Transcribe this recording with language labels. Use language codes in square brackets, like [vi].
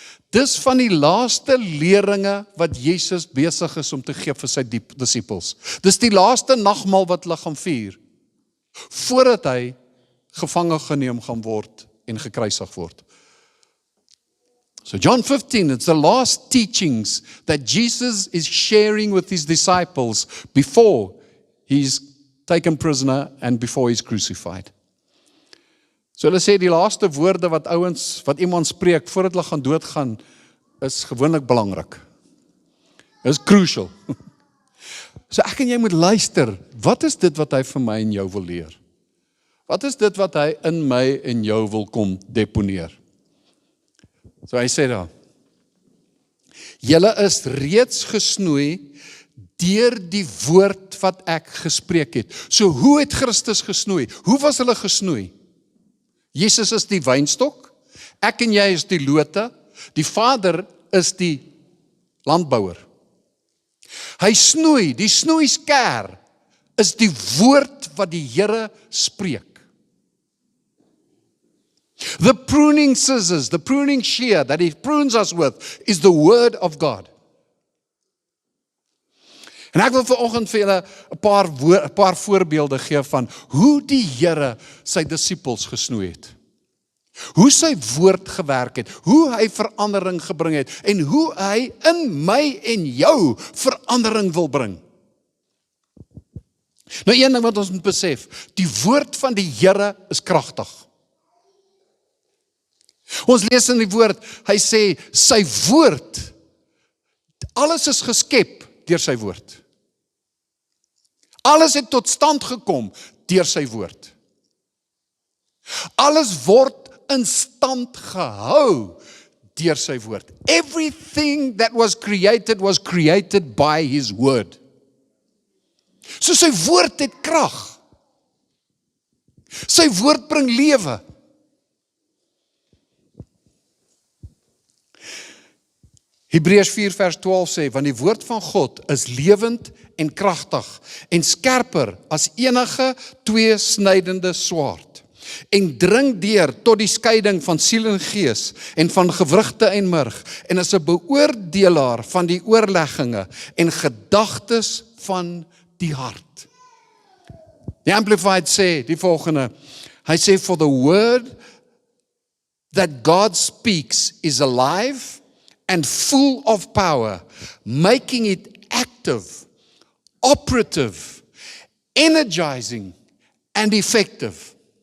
[af] Dis van die laaste leringe wat Jesus besig is om te gee vir sy disippels. Dis die laaste nagmaal wat hulle gaan vier, voordat hy gevange geneem gaan word en gekruisig word. [en] So John 15, it's the last teachings that Jesus is sharing with his disciples before he's taken prisoner and before he's crucified. [af] So hulle sê die laaste woorde wat iemand spreek voordat hulle gaan doodgaan, is gewoonlik belangrik. [en] Is crucial. [af] So ek en jy moet luister, wat is dit wat hy vir my en jou wil leer? Wat is dit wat hy in my en jou wil kom deponeer? So hy sê daar, julle is reeds gesnoei deur die woord wat ek gespreek het. So hoe het Christus gesnoei? Hoe was hulle gesnoei? Jesus is die wynstok, ek en jy is die lote, die Vader is die landbouer. Hy snoei, die snoeisker is die woord wat die Here spreek. [en] The pruning scissors, the pruning shear that he prunes us with is the word of God. [af] En ek wil vanoggend vir julle 'n paar voorbeelde gee van hoe die Here sy disippels gesnoei het. Hoe sy woord gewerk het, hoe hy verandering gebring het en hoe hy in my en jou verandering wil bring. Nou een ding wat ons moet besef, die woord van die Here is kragtig. Ons lees in die woord, hy sê, sy woord, alles is geskep deur sy woord. Alles het tot stand gekom deur sy woord. Alles word in stand gehou deur sy woord. [en] Everything that was created by his word. [af] So sy woord het krag. Sy woord bring lewe. Hebreërs 4 vers 12 sê, want die woord van God is lewend en kragtig en skerper as enige tweesnydende swaard en dring deur tot die skeiding van siel en gees en van gewrigte en murg en is 'n beoordelaar van die oorlegginge en gedagtes van die hart. Die Amplified sê die volgende, hy sê, [en] for the word that God speaks is alive and full of power, making it active, operative, energizing, and effective.